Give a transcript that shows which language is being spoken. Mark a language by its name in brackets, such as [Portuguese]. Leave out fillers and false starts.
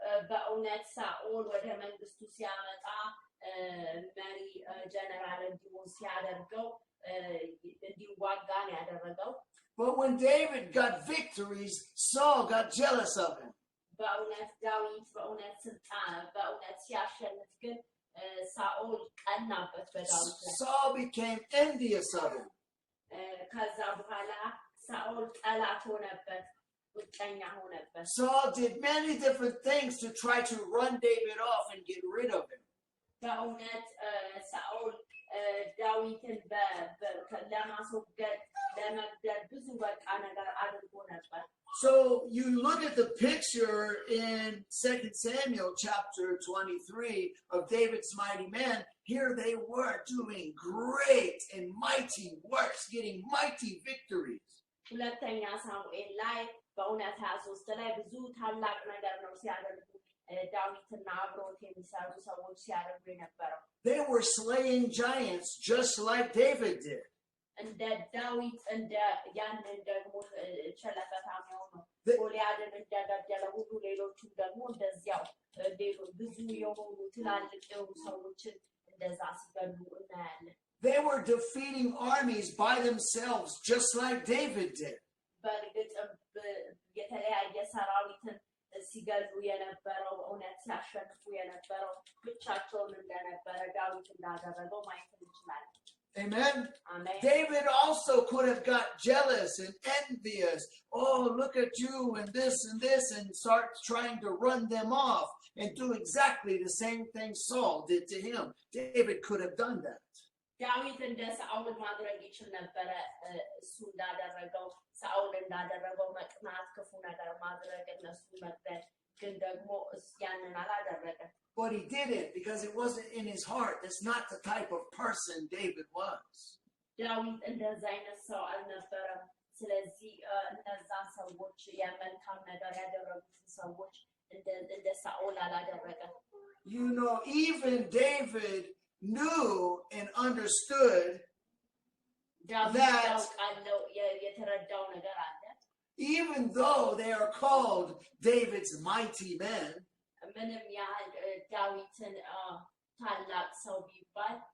[Amharic] በእውነት ሳኦል ወደ መንግስቱ ሲያመጣ መሪ ጀነራል እንዲሆን ሲያደርገው እንዲዋጋ ነው ያደረገው። [English] But when David got victories, Saul got jealous of him. [Amharic] በእውነት ዳዊት በእውነት ስልጣን በእውነት ሲያሸንፍ ግን ሳኦል ቀናበት በዳዊት ላይ። [English] Saul became envious of him. [Amharic] ከዛ በኋላ ሳኦል ጠላት ሆነበት፣ ውቀኛ ሆነበት። [English] Saul did many different things to try to run David off and get rid of him. [Amharic] በእውነት ሳኦል ዳዊትን ለማስወገድ ለመግደል ብዙ በቃ ነገር አድርጎ ነበር። [English] So you look at the picture in 2 Samuel chapter 23 of David's mighty men. Here they were doing great and mighty works, getting mighty victories. [Amharic] ሁለተኛ ሳሙኤል ላይ በእውነት 23 ላይ ብዙ ታላቅ ነገር ነው ሲያደርጉ ዳዊትና አብሮት የሚሰሩ ሰዎች ሲያደርጉ የነበረው። [English] They were slaying giants just like David did. [Amharic] እንደ ዳዊት እንደ ያንን ደግሞ ቸለፈታም የሆነው ጎልያድን እንደገደለ ሁሉ ሌሎቹም ደግሞ እንደዚያው ብዙ የሆኑ ትላልቅ የሆኑ ሰዎችን እንደዛ ሲገሉ እናያለን። [English] They were defeating armies by themselves just like David did. [Amharic] በእርግጥም የተለያየ ሰራዊትን ሲገሉ የነበረው እውነት ሲያሸንፉ የነበረው ብቻቸውን እንደነበረ ዳዊት እንዳደረገው ማየት እንችላለን። [English] Amen. Amen. David also could have got jealous and envious. Oh, look at you and this, and start trying to run them off and do exactly the same thing Saul did to him. David could have done that. [Amharic] ዳዊት እንደ ሳኦል ማድረግ ይችል ነበረ። እሱ እንዳደረገው ሳኦል እንዳደረገው መቅናት፣ ክፉ ነገር ማድረግ፣ እነሱ መግደል። ግን ደግሞ ያንን አላደረገም። [English] But he did it because it wasn't in his heart. That's not the type of person David was. [Amharic] ዳዊት እንደዛ አይነት ሰው አልነበረም። ስለዚህ እነዛ ሰዎች የመልካም ነገር ያደረጉትን ሰዎች እንደ ሳኦል አላደረገም። [English] You know, even David knew and understood that [Amharic] የተረዳው ነገር አለ። [English] even though they are called David's mighty men, [Amharic] ምንም ያህል ዳዊትን ታላቅ ሰው ቢባል